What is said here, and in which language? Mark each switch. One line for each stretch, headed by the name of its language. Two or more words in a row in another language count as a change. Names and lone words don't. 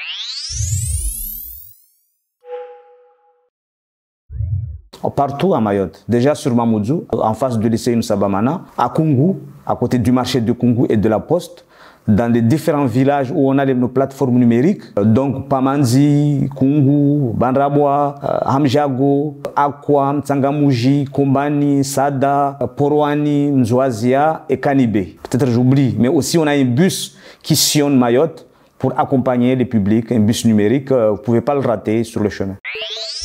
French: Partout à Mayotte, déjà sur Mamoudzou, en face du lycée Inoussa Bamana, à Koungou, à côté du marché de Koungou et de la Poste. dans les différents villages où on a nos plateformes numériques, donc Pamanzi, Kungu, Bandrabois, Hamjago, Akwa, Tsangamuji, Kombani, Sada, Porwani, Mzouazia et Kanibé. Peut-être j'oublie, mais aussi on a un bus qui sillonne Mayotte pour accompagner les publics, un bus numérique, vous ne pouvez pas le rater sur le chemin.